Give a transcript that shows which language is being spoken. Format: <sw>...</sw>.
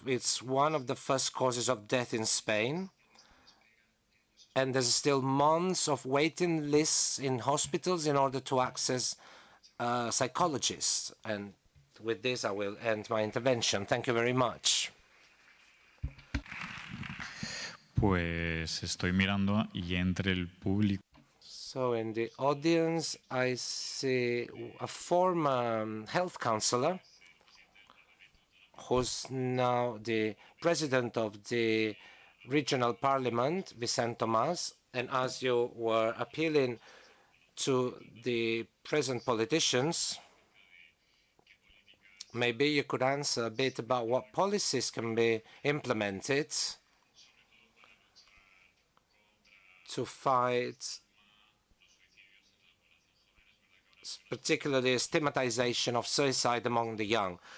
<en>It's one of the first causes of death in Spain. And there's still months of waiting lists in hospitals in order to access psychologists. And with this, I will end my intervention. Thank you very much.</en> <es>Pues estoy mirando y entre el público.</es> <en>So in the audience, I see a former health counselor who's now the president of the regional parliament, Vicente Tomás. And as you were appealing to the present politicians, maybe you could answer a bit about what policies can be implemented to fight particularly stigmatization of suicide among the young.</en>